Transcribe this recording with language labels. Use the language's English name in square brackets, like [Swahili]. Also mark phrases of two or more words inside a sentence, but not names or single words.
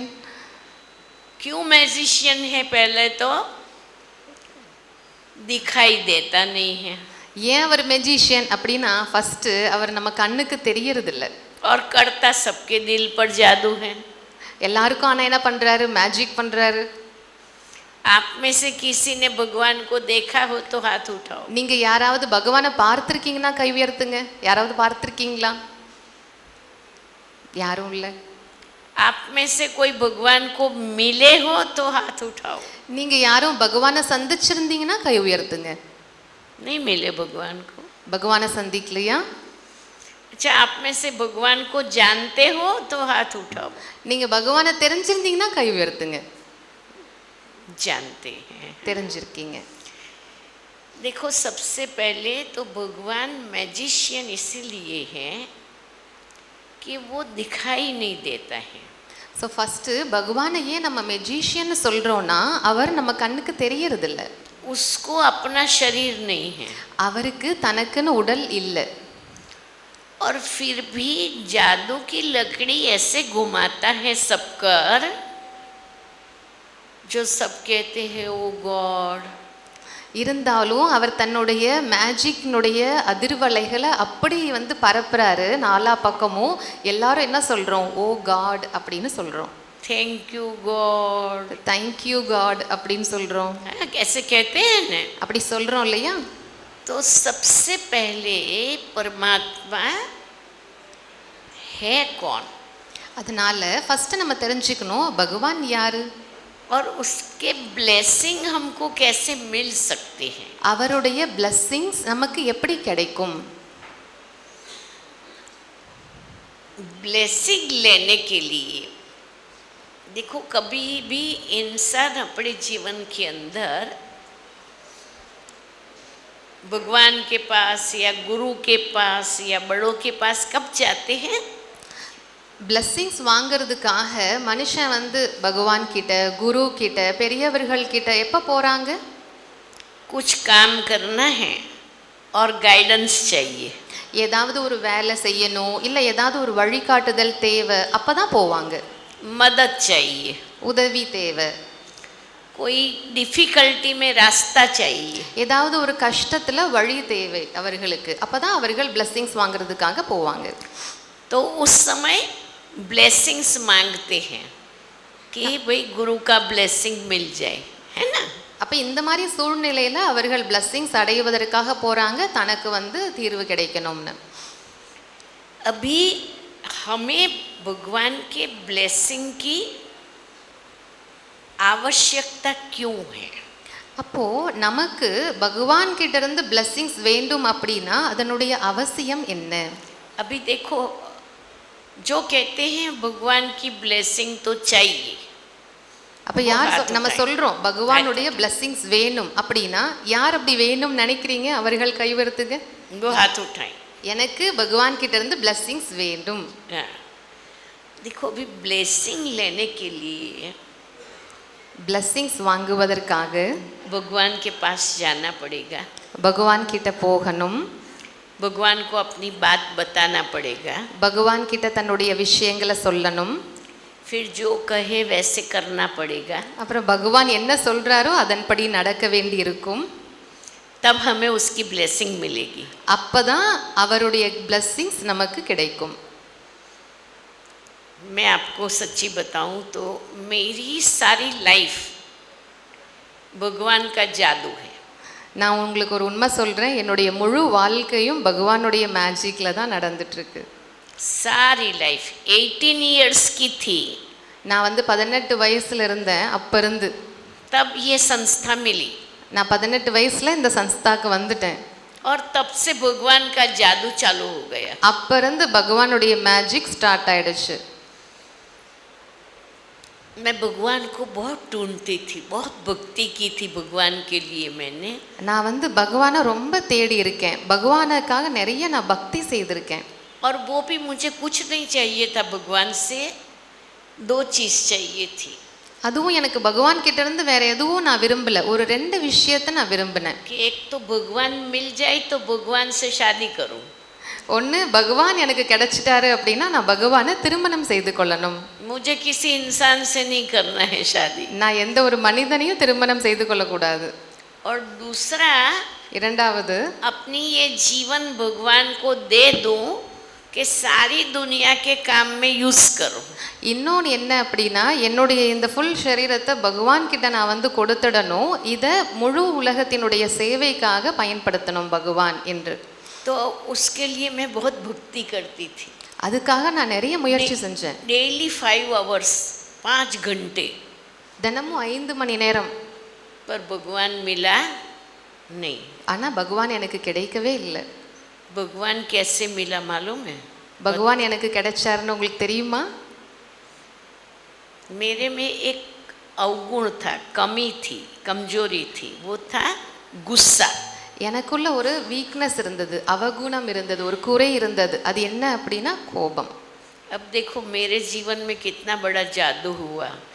[Hindi] क्यों मैजिशियन है? पहले तो दिखाई देता नहीं है। [Tamil] ஏன் அவர் மெஜிஷியன் அப்படின்னா ஃபர்ஸ்ட் அவர் நம்ம கண்ணுக்கு தெரியறதில்ல. [Hindi] और करता सबके दिल पर जादू है। [Tamil] எல்லாருக்கும் ஆனால் என்ன பண்ணுறாரு? மேஜிக் பண்ணுறாரு. [Hindi] आप में से किसी ने भगवान को देखा हो तो हाथ उठाओ। [Tamil] நீங்கள் யாராவது பகவானை பார்த்துருக்கீங்கன்னா கை உயர்த்துங்க. யாராவது பார்த்துருக்கீங்களா? யாரும் இல்லை. [Hindi] आप में से कोई भगवान को मिले हो तो हाथ उठाओ। [Tamil] நீங்கள் யாரும் பகவானை சந்திச்சிருந்தீங்கன்னா கை உயர்த்துங்க. [Hindi] नहीं मिले भगवान को? [Tamil] பகவானை சந்திக்கலையா? [Hindi] अच्छा, आप में से भगवान को जानते हो तो हाथ उठाओ। [Tamil] நீங்கள் பகவானை தெரிஞ்சிருந்தீங்கன்னா கை உயர்த்துங்க. [Hindi] जानते हैं, [Tamil] தெரிஞ்சிருக்கீங்க. [Hindi] देखो सबसे पहले तो भगवान मैजिशियन इसीलिए है कि वो दिखाई नहीं देता है। [English] so first [Tamil] பகவானை ஏன் நம்ம மெஜிஷியன் சொல்கிறோன்னா அவர் நம்ம கண்ணுக்கு தெரியறதில்ல. [Hindi] उसको अपना शरीर नहीं है [Tamil] அவருக்கு தனக்குன்னு உடல் இல்லை. [Hindi] और फिर भी जादू की लकड़ी ऐसे घुमाता है सब कर जो सब कहते हैं [English] Oh God. [Tamil] இருந்தாலும் அவர் தன்னுடைய மேஜிக்னுடைய அதிர்வலைகளை அப்படி வந்து பரப்புறாரு நாலா பக்கமும். எல்லாரும் என்ன சொல்கிறோம்? [English] Oh God [Tamil] அப்படின்னு சொல்கிறோம். [English] thank you God, thank you God [Tamil] அப்படின்னு சொல்கிறோம். [Hindi] कैसे कहते हैं ना? [Tamil] அப்படி சொல்கிறோம் இல்லையா? [Hindi] तो सबसे पहले परमात्मा है कौन? [Tamil] அதனால ஃபஸ்ட்டு நம்ம தெரிஞ்சுக்கணும் பகவான் யாரு, [Hindi] और उसके ब्लेसिंग हमको कैसे मिल सकते हैं? [Tamil] அவருடைய பிளஸ்ஸிங்ஸ் நமக்கு எப்படி கிடைக்கும்? [Hindi] ब्लेसिंग लेने के लिए देखो कभी भी इंसान अपने जीवन के अंदर भगवान के पास या गुरु के पास या बड़ों के पास कब जाते हैं? [Tamil] பிளஸ்ஸிங்ஸ் வாங்கிறதுக்காக மனுஷன் வந்து பகவான் கிட்ட, குரு கிட்ட, பெரியவர்கள் கிட்ட எப்போ போகிறாங்க? [Hindi] कुछ काम करना है और गाइडेंस चाहिए। [Tamil] ஏதாவது ஒரு வேலை செய்யணும், இல்லை ஏதாவது ஒரு வழிகாட்டுதல் தேவை, அப்போ தான் போவாங்க. [Hindi] मदद चाहिए, [Tamil] உதவி தேவை, [Hindi] कोई डिफ़िकल्टी में रास्ता चाहिए। [Tamil] ஏதாவது ஒரு கஷ்டத்தில் வழி தேவை அவர்களுக்கு, அப்போ தான் அவர்கள் பிளஸ்ஸிங்ஸ் வாங்கிறதுக்காக போவாங்க. [Hindi] तो उस समय ब्लेसिंग्स मांगते हैं कि भाई गुरु का ब्लेसिंग मिल जाए, है ना? [Tamil] அப்போ இந்த மாதிரி சூழ்நிலையில் அவர்கள் பிளஸ்ஸிங்ஸ் அடைவதற்காக போகிறாங்க, தனக்கு வந்து தீர்வு கிடைக்கணும்னு. [Hindi] अभी हमें भगवान के ब्लेसिंग की आवश्यकता क्यों है? [Tamil] அப்போது நமக்கு பகவான் கிட்ட இருந்து பிளஸ்ஸிங்ஸ் வேண்டும் அப்படின்னா அதனுடைய அவசியம் என்ன? [Hindi] अभी देखो जो कहते हैं भगवान की ब्लेसिंग तो चाहिए, [Tamil] அப்போ யார் நம்ம சொல்கிறோம் பகவானுடைய பிளஸ்ஸிங்ஸ் வேணும் அப்படின்னா யார் அப்படி வேணும்னு நினைக்கிறீங்க? அவர்கள் கைவருத்துங்க, [Hindi] वो हाथ उठाएं। [Tamil] எனக்கு பகவான் கிட்ட இருந்து பிளஸ்ஸிங்ஸ் வேண்டும். [Hindi] देखो अभी ब्लेसिंग लेने के लिए [Tamil] பிளஸ்ஸிங்ஸ் வாங்குவதற்காக [Hindi] भगवान के पास जाना पड़ेगा, [Tamil] பகவான் கிட்ட போகணும், [Hindi] भगवान को अपनी बात बताना पड़ेगा, [Tamil] பகவான் கிட்ட தன்னுடைய விஷயங்களை சொல்லணும், [Hindi] फिर जो कहे वैसे करना पड़ेगा, [Tamil] அப்புறம் பகவான் என்ன சொல்கிறாரோ அதன்படி நடக்க வேண்டி இருக்கும். [Hindi] तब हमें उसकी ब्लेसिंग मिलेगी। [Tamil] அப்பதான் அவருடைய blessings நமக்கு கிடைக்கும். [Hindi] मैं आपको सच्ची बताऊं तो मेरी सारी लाइफ भगवान का जादू है। [Tamil] நான் உங்களுக்கு ஒரு உண்மை சொல்கிறேன், என்னுடைய முழு வாழ்க்கையும் பகவானுடைய மேஜிக்கில் தான் நடந்துட்டுருக்கு. [Hindi] सारी लाइफ 18 इयर्स की थी, [Tamil] நான் வந்து 18 வயசில் இருந்தேன். அப்போ இருந்து [Hindi] तब ये संस्था मिली [Tamil] நான் 18 வயசில் இந்த சன்ஸ்தாக்கு வந்துட்டேன். [Hindi] और तब से भगवान का जादू चालू हो गया। [Tamil] அப்போ இருந்து பகவானுடைய [English] magic start [Tamil] ஆயிடுச்சு. [Hindi] मैं भगवान को बहुत ढूंढती थी, बहुत भक्ति की थी भगवान के लिए मैंने। [Tamil] நான் வந்து பகவானை ரொம்ப தேடி இருக்கேன், பகவானுக்காக நிறைய நான் பக்தி செய்திருக்கேன். [Hindi] और वो भी मुझे कुछ नहीं चाहिए था भगवान से, 2 चीज़ चाहिए थी। [Tamil] அதுவும் எனக்கு பகவான் கிட்ட இருந்து வேற எதுவும் நான் விரும்பல, ஒரு 2 விஷயத்தை நான் விரும்பினேன். [Hindi] कि एक तो भगवान मिल जाए तो भगवान से शादी करूं। [Tamil] ஒன்று, பகவான் எனக்கு கிடைச்சிட்டாரு அப்படின்னா நான் பகவானை திருமணம் செய்து கொள்ளணும். [Hindi] मुझे किसी इंसान से नहीं करना है शादी। [Tamil] நான் எந்த ஒரு மனிதனையும் திருமணம் செய்து கொள்ளக்கூடாது. [Hindi] और दूसरा, [Tamil] இரண்டாவது, [Hindi] अपनी ये जीवन भगवान को दे दूं कि सारी दुनिया के काम में यूज़ करूं। [Tamil] இன்னொன்று என்ன அப்படின்னா, என்னுடைய இந்த ஃபுல் சரீரத்தை பகவான் கிட்ட நான் வந்து கொடுத்துடணும், இதை முழு உலகத்தினுடைய சேவைக்காக பயன்படுத்தணும் பகவான் என்று. [Hindi] तो उसके लिए मैं बहुत भक्ति करती थी। [Tamil] அதுக்காக நான் நிறைய முயற்சி செஞ்சேன். [Hindi] डेली 5 आवर्स, 5 घंटे। [Tamil] தினமும் 5 மணி நேரம். [Hindi] पर भगवान मिला नहीं। [Tamil] ஆனால் பகவான் எனக்கு கிடைக்கவே இல்லை. [Hindi] भगवान कैसे मिला मालूम है? [Tamil] பகவான் எனக்கு கிடைச்சாருன்னு உங்களுக்கு தெரியுமா? [Hindi] मेरे में एक अवगुण था, कमी थी, कमजोरी थी, वो था गुस्सा। [Tamil] எனக்குள்ள ஒரு வீக்னஸ் இருந்தது, அவகுணம் இருந்தது, ஒரு குறை இருந்தது. அது என்ன அப்படின்னா கோபம். [Hindi] अब देखो मेरे जीवन में कितना बड़ा जादू हुआ।